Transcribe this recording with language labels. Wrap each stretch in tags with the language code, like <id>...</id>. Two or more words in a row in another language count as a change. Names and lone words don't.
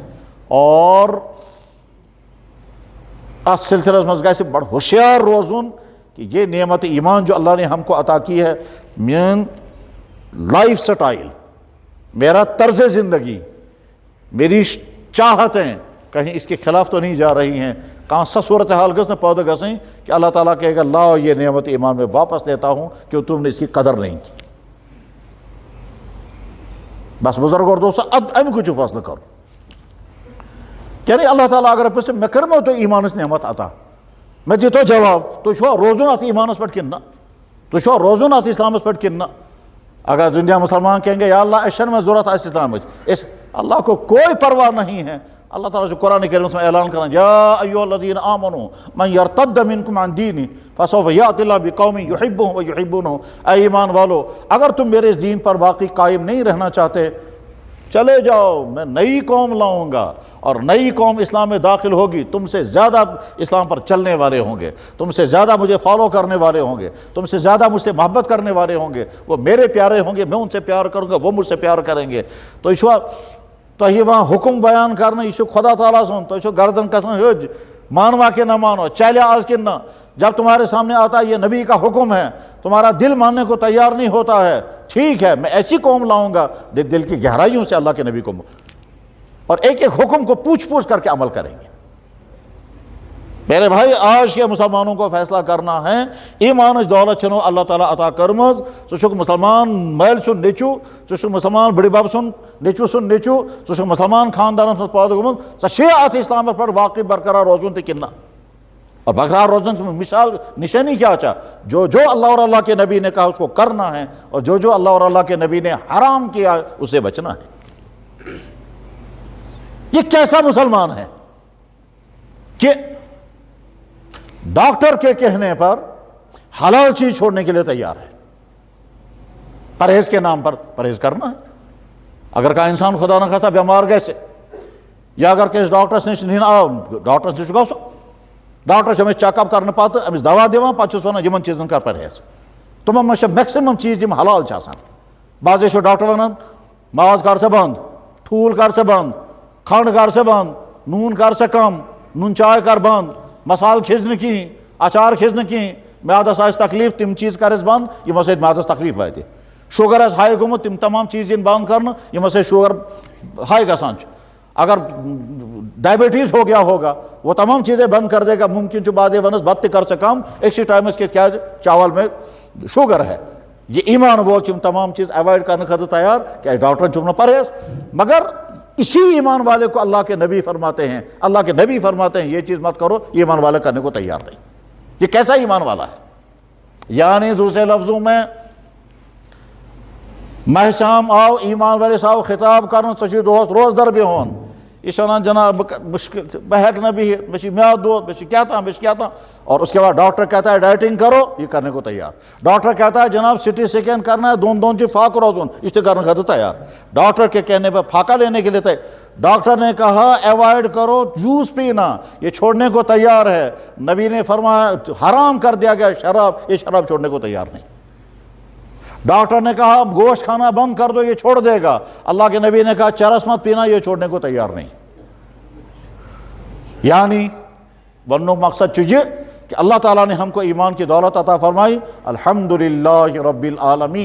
<ur>اور</ur> <ks>اس سلسلس منٛز گژھِ بڑٕ ہوشیار روزُن</ks> <ur>کہ یہ نعمت ایمان جو اللہ نے ہم کو عطا کی ہے، میون</ur> <en>life style,</en> <ur>میرا طرز زندگی، میری چاہتیں کہیں اس کے خلاف تو نہیں جا رہی ہیں،</ur> <ks>کہاں سا صورتحال گژھِ نہٕ پٲدٕ گژھٕنۍ</ks> <ur>کہ اللہ تعالیٰ کہے گا لاؤ یہ نعمت ایمان میں واپس لیتا ہوں کہ تم نے اس کی قدر نہیں کی۔ بس بزرگو اور دوستو اب</ur> <ks>اَمہِ کُے چھُ فٲصلہٕ کَرُن، یعنی اللہ تعالیٰ اگر پرٛژھِ مےٚ کٔرمو تۄہہِ ایمانٕچ نعمت عطا، مےٚ دِتو جواب تُہۍ چھُوا روزُن اَتھ ایمانس پٮ۪ٹھ کِنہٕ نہ، تُہۍ چھُوا روزُن اَتھ اسلامس پٮ۪ٹھ کِنہٕ نہ۔</ks> <ur>اگر دنیا مسلمان کہیں گے یا اللہ</ur> <ks>اَسہِ چھَنہٕ وۄنۍ ضوٚرتھ اَسہِ اسلامٕچ،</ks> <ur>اس اللہ کو کوئی پرواہ نہیں ہے۔</ur> <ks>اللہ تعالیٰ چھُ قرآن کریٖمس منٛز اعلان کران</ks> <ar>یا ایُّہا الذیٖنَ آمنوا من یرتد منکم عن دینہِ فسوف یأتی اللہ بقوم یحبهم ویحبونه،</ar> <ur>اے ایمان والو اگر تم میرے اس دین پر باقی قائم نہیں رہنا چاہتے چلے جاؤ، میں نئی قوم لاؤں گا، اور نئی قوم اسلام میں داخل ہوگی، تم سے زیادہ اسلام پر چلنے والے ہوں گے، تم سے زیادہ مجھے فالو کرنے والے ہوں گے، تم سے زیادہ مجھ سے محبت کرنے والے ہوں گے، وہ میرے پیارے ہوں گے، میں ان سے پیار کروں گا، وہ مجھ سے پیار کریں گے۔ تو یہ تۄہہِ وہاں حکم بیان کرنا، یہ خدا تعالیٰ سن،</ur> <ks>تُہۍ چھو گردن کسان ہج، مانوا کہ نہ مانو، چلے آج کہ نہ۔</ks> <ur>جب تمہارے سامنے آتا ہے یہ نبی کا حکم ہے، تمہارا دل ماننے کو تیار نہیں ہوتا ہے، ٹھیک ہے میں ایسی قوم لاؤں گا دل کی گہرائیوں سے اللہ کے نبی کو اور ایک ایک حکم کو پوچھ پوچھ کر کے عمل کریں گے۔ میرے بھائی آج کے مسلمانوں کو فیصلہ کرنا ہے،</ur> <ks>ایمانٕچ دولت چھنو اللہ تعالیٰ عطا کٔرمٕژ، ژٕ چھُکھ مسلمان مٲلۍ سُنٛد نیٚچوٗ، ژٕ چھُکھ مسلمان بٕڈِ بب سُنٛد نیٚچوٗ سُنٛد نیٚچوٗ، ژٕ چھُکھ مسلمان خاندانس منٛز پٲدٕ گوٚمُت، ژےٚ چھے اَتھ اسلامس پٮ۪ٹھ باقٕے برقرار روزُن تہِ کِنہٕ نہ۔</ks> <ur>اور برقرار روزن کی مثال نشانی کیا چاہ، جو اللہ اور اللہ کے نبی نے کہا اس کو کرنا ہے، اور جو اللہ اور اللہ کے نبی نے حرام کیا اسے بچنا ہے۔ یہ کیسا مسلمان ہے کہ ڈاکٹر کے کہنے پر حلال چیز چھوڑنے کے لیے تیار ہے، پرہیز کے نام پر پرہیز کرنا ہے۔</ur> <ks>اگر کا انسان خدا نخواستہ بیمار گژھِ یا اگر کٲنٛسہِ ڈاکٹرس نِش آو، ڈاکٹرس نِش گژھُن، ڈاکٹر چھُ أمِس چیک اپ کرنہٕ پتہٕ أمِس دوا دِوان، پتہٕ چھُس ونان یِمن چیٖزن کر پرہیز۔ تِمن منٛز چھِ میکسِمم چیٖز یِم حلال چھِ آسان۔ بعضے چھُ ڈاکٹر ونان ماز کر سا بنٛد، ٹھوٗل کر سا بنٛد، کھنٛڈ کر سا بنٛد، نوٗن کر سا کم، نوٗن چاے کر بنٛد، مسالہٕ کھیٚزِ نہٕ کِہیٖنۍ، اچار کھیٚزِ نہٕ کِہیٖنۍ، میادس آسہِ تکلیٖف تِم چیٖز کرٮ۪س بنٛد یِمو سۭتۍ میادس تکلیٖف واتہِ، شُگر آسہِ ہاے گوٚمُت تِم تمام چیٖز یِن بنٛد کرنہٕ یِمو سۭتۍ شُگر ہاے گژھان چھُ۔</ks> <ur>اگر ڈائبٹیز ہو گیا ہوگا وہ تمام چیزیں بند کر دے گا،</ur> <ks>ممکن چھُ بعدے ونس بت تہِ کر سا کم أکسٕے ٹایمس کہِ کیٛازِ</ks> <ur>چاول میں شوگر ہے۔</ur> <ks>یہ ایمان وول چھِ یِم تمام چیز ایوائڈ کرنے خٲطرٕ تیار، کیٛازِ ڈاکٹرن چھُکھ نہٕ پرہیز۔</ks> <ur>مگر اسی ایمان والے کو اللہ کے نبی فرماتے ہیں، اللہ کے نبی فرماتے ہیں یہ چیز مت کرو، یہ ایمان والے کرنے کو تیار نہیں۔ یہ کیسا ایمان والا ہے؟ یعنی دوسرے لفظوں میں</ur> <ks>ماہ شام آو ایمان والس آو خطاب کرن ژٕ چھُے دۄہس روزدر بِہُن، یہ چھُ ونان جناب بہٕ ہیٚکہٕ نہٕ بِہِتھ، مےٚ چھُ میادٕ دود، مےٚ چھُ کیٛاہ تام مےٚ چھُ کیٛاہ تام،</ks> <ur>اور اس کے بعد ڈاکٹر کہتا ہے ڈائٹنگ کرو، یہ کرنے کو تیار۔ ڈاکٹر کہتا ہے جناب</ur> <en>CT scan</en> <ur>کرنا ہے،</ur> <ks>دون چھُ فاقہٕ روزُن، یہ چھُ کرنے خٲطرٕ تیار۔</ks> <ur>ڈاکٹر کے کہنے پہ پھاکہ لینے کے لیے تیار۔ ڈاکٹر نے کہا ایوائڈ کرو جوس پینا، یہ چھوڑنے کو تیار ہے۔ نبی نے فرمایا حرام کر دیا گیا شراب، یہ شراب چھوڑنے کو تیار نہیں۔ ڈاکٹر نے کہا گوشت کھانا بند کر دو، یہ چھوڑ دے گا۔ اللہ کے نبی نے کہا چرس مت پینا، یہ چھوڑنے کو تیار نہیں۔ یعنی</ur> <ks>وننُک مقصد چھُ یہ</ks> <ur>کہ اللہ تعالیٰ نے ہم کو ایمان کی دولت عطا فرمائی،</ur> <ar>الحمدللہ رب العالمین۔</ar>